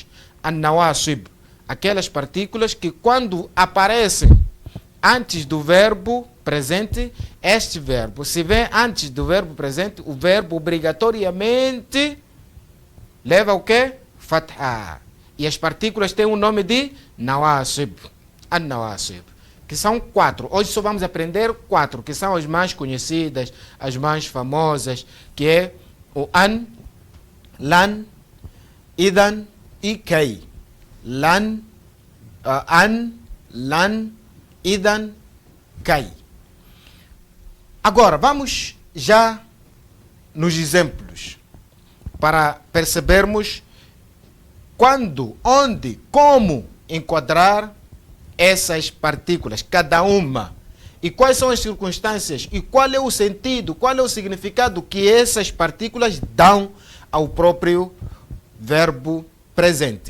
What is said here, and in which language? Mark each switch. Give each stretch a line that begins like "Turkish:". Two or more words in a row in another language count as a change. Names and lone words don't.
Portuguese: An-nawasib, aquelas partículas que quando aparecem antes do verbo presente, este verbo, se vem antes do verbo presente, o verbo obrigatoriamente leva o quê? Fatha. E as partículas têm o nome de nawasib. An-nawasib. Que são 4. Hoje só vamos aprender 4, que são as mais conhecidas, as mais famosas, que é o
Arabic: أن، لن,
Portuguese: idan e kai.
Arabic: لن، أن، لن, إذن، كي.
Portuguese: Agora, vamos já nos exemplos, para percebermos quando, onde, como enquadrar essas partículas, cada uma, e quais são as circunstâncias, e qual é o sentido, qual é o significado que essas partículas dão ao próprio verbo presente.